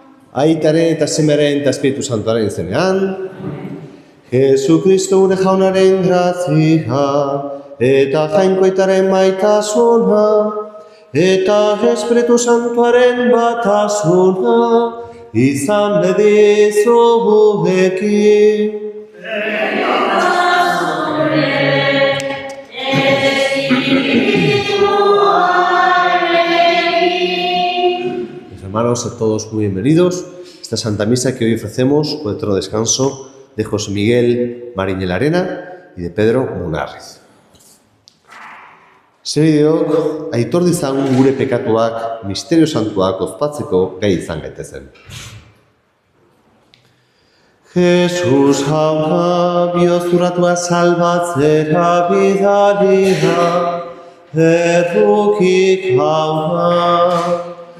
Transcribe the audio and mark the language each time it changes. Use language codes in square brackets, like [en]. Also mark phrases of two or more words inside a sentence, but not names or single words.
[eu] Aitaren eta Semearen eta Espiritu Santuaren izenean. Jesukristo gure jaunaren grazia, eta jainkoitaren maitasuna, eta Espiritu Santuaren batasuna, izan bedizu gurekin. [es] Hermanos, a todos muy bienvenidos a esta Santa Misa que hoy ofrecemos por el eterno descanso de José Miguel Mariñel Arena y de Pedro Munarriz. [eu] Segideok, aitor dizagun gure pekatuak, misterio santuak ospatzeko gai izan gaitezen. Jesus jauna, biozuratua salbatzera bidalira, errukik jauna.